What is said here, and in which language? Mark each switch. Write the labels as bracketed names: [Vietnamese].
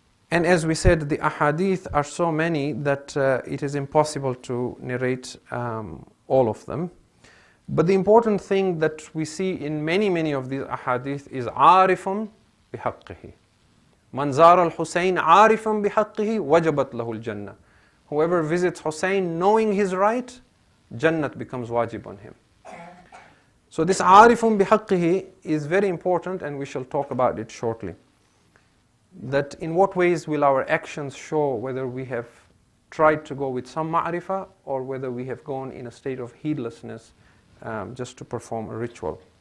[English] And as we said, the ahadith are so many that it is impossible to narrate all of them. But the important thing that we see in many of these ahadith is [Arabic] عارف بحقه. من زار الحسين عارفا بحقه وجبت له الجنة. [English] Whoever visits Hussein knowing his right, Jannat becomes wajib on him. So this [Arabic] عارف بحقه [English] is very important, and we shall talk about it shortly. That in what ways will our actions show whether we have tried to go with some ma'rifah or whether we have gone in a state of heedlessness just to perform a ritual.